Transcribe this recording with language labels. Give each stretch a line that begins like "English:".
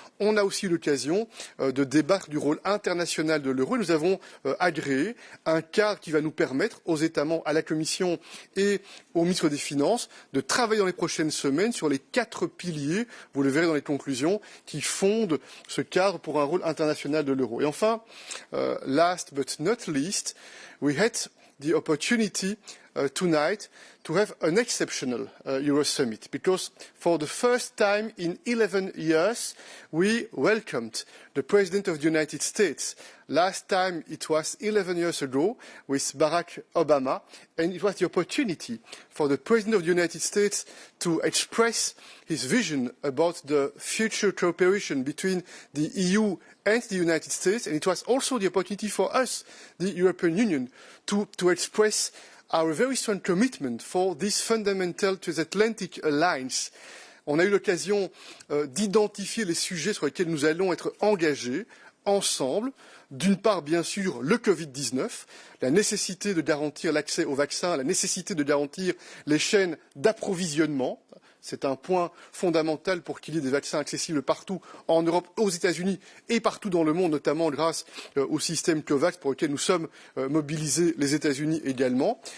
French: On a aussi l'occasion de débattre du rôle international de l'euro. Nous avons agréé un cadre qui va nous permettre aux États membres, à la Commission et au ministre des Finances de travailler dans les prochaines semaines sur les 4 piliers, vous le verrez dans les conclusions, qui fondent ce cadre pour un rôle international de l'euro. Et enfin,
English: last but not least, we had the opportunity tonight to have an exceptional Euro Summit, because for the first time in 11 years we welcomed the President of the United States. Last time it was 11 years ago with Barack Obama, and it was the opportunity for the President of the United States to express his vision about the future cooperation between the EU and the United States, and it was also the opportunity for us, the European Union, to express our very strong commitment for this fundamental Transatlantic alliance.
French: On a eu l'occasion d'identifier les sujets sur lesquels nous allons être engagés ensemble. D'une part, bien sûr, le Covid-19, la nécessité de garantir l'accès aux vaccins, la nécessité de garantir les chaînes d'approvisionnement. C'est un point fondamental pour qu'il y ait des vaccins accessibles partout en Europe, aux États-Unis et partout dans le monde, notamment grâce au système COVAX pour lequel nous sommes mobilisés, les États-Unis également.